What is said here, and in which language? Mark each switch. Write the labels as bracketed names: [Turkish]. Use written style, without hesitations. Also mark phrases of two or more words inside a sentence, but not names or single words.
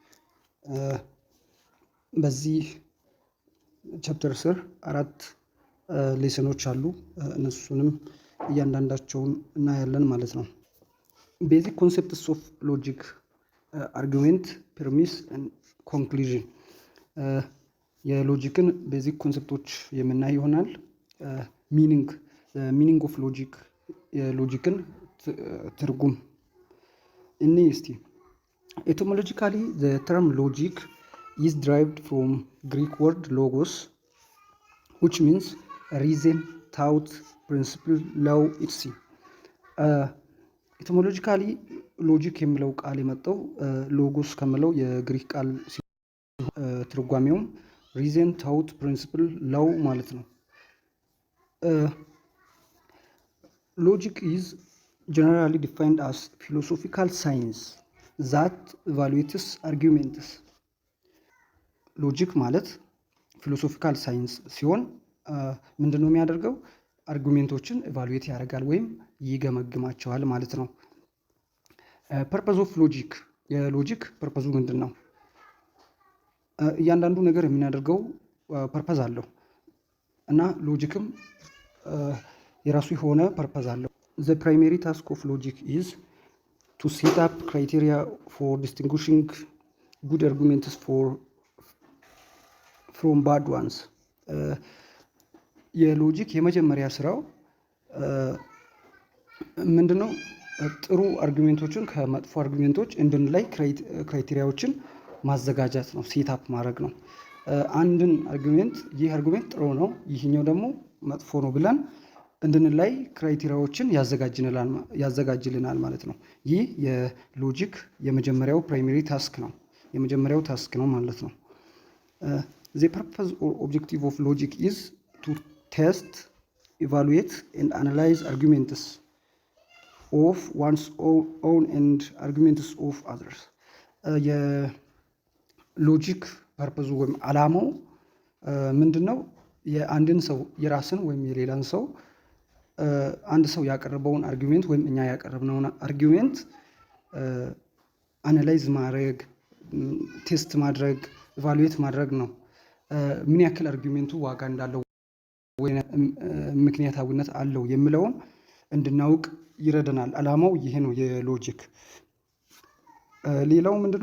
[Amharic] በዚህ ቻፕተር ስር 4 ሌሰኖች አሉ። እነሱንም እያንዳንዳቸውን እናያለን ማለት ነው። [English] basic concepts of logic argument, premise and conclusion። [Amharic] የሎጂክን ቤዚክ ኮንሰፕቶች የምናይ ይሆናል። [English] meaning of logic፣ [Amharic] የሎጂክን ትርጉም እኔ እስቲ ኤቲሞሎጂካሊ [English] the term logic is derived from Greek word logos which means reason, thought, principle, law, etc. [Amharic] ኤቲሞሎጂካሊ ሎጂክ የሚለው ቃል የመጣው ሎጎስ ከሚለው የግሪክ ቃል ትርጓሜውም [English] reason, thought, principle, law [Amharic] ማለት ነው። [English] Logic is generally defined as philosophical science that evaluates arguments. [Amharic] ሎጂክ ማለት [English] philosophical science [Amharic] ሲሆን ምንድነው የሚያደርገው? አርጉሜንቶችን ኢቫሉዌት ያደርጋል ወይም ይገመግማቸዋል ማለት ነው። [English] purpose of logic፣ [Amharic] የሎጂክ ፐርፐዙ ምንድን ነው? እያንዳንዱ ነገር የምናደርገው ፐርፐዝ አለው እና ሎጂክም የራሱ የሆነ ፐርፐዝ አለው። [English] The primary task of logic is to set up criteria for distinguishing good arguments from bad ones. [Amharic] የሎጂክ የመጀመሪያ ስራው ምንድነው? ጥሩ አርጉሜንቶችን ከመጥፎ አርጉሜንቶች እንድንለይ ክራይቴሪያዎችን ማዘጋጀት ነው፣ [English] set up [Amharic] ማድረግ ነው። አንድን አርጉሜንት ይህ አርጉሜንት ጥሩ ነው፣ ይህኛው ደግሞ መጥፎ ነው ብለን እንድንላይ ክራይቴሪያዎችን ያዘጋጅልናል ማለት ነው። ይህ የሎጂክ የመጀመሪያው [English] primary task [Amharic] ነው፣ የመጀመሪያው ታስክ ነው ማለት ነው። [English] The purpose or objective of logic is to test, evaluate and analyze arguments of one's own and arguments of others. [Amharic] የሎጂክ ፐርፐዙ ወይም አላማው ምንድነው? የአንድን ሰው የራስን ወይም የሌላን ሰው አንድ ሰው ያቀረበውን አርጊውሜንት ወይም እኛ ያቀረብነውን አርጊውሜንት አናላይዝ ማድረግ፣ ቴስት ማድረግ፣ ኢቫሉዌት ማድረግ ነው። ምን ያክል አርጊውሜንቱ ዋጋ እንዳለው ወይ ምክንያታዊነት አለው የሚለውን እንድናውቅ ይረዳናል። አላማው ይሄ ነው የሎጂክ። ሌላው ምንድነው?